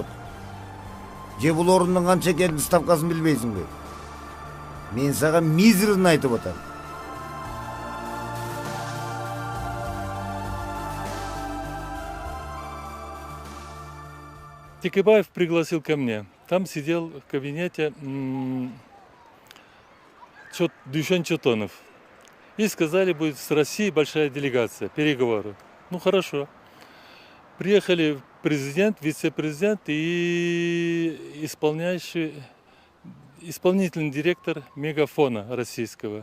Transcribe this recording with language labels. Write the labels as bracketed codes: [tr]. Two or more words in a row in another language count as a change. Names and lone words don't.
[ky] Же бул орундун канча экенин ставкасын билбейсиңби? Мен сага мизерин айтып атам. [ru] Текебаев пригласил ко мне. Там сидел в кабинете Дюшен Чотонов. И сказали, будет с Россией большая делегация, переговоры. Ну хорошо. Приехали президент, вице-президент и исполнительный директор Мегафона российского.